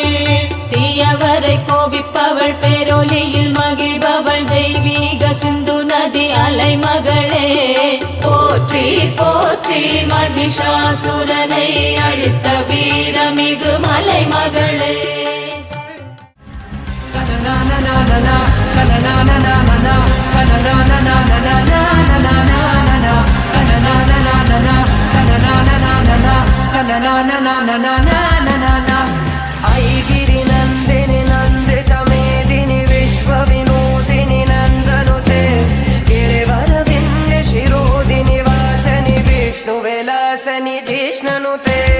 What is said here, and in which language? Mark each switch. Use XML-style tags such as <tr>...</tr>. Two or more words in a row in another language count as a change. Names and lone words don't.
<ta>தீயவரை கோபிப்பவள் பேரொலியில் மகிழ்பவள் தெய்வீக சிந்து நதி அலைமகளே. போற்றி போற்றி மகிஷாசுரனை அழித்த வீரமிகு மலைமகளே.</ta> <sa>ऐगिरि नन्दिनि नन्दित मेदिनि विश्व विनोदिनि नन्दनुते गिरिवर विन्य शिरोदिनि वासनि विष्णु विलासनि जिष्णनुते.</sa>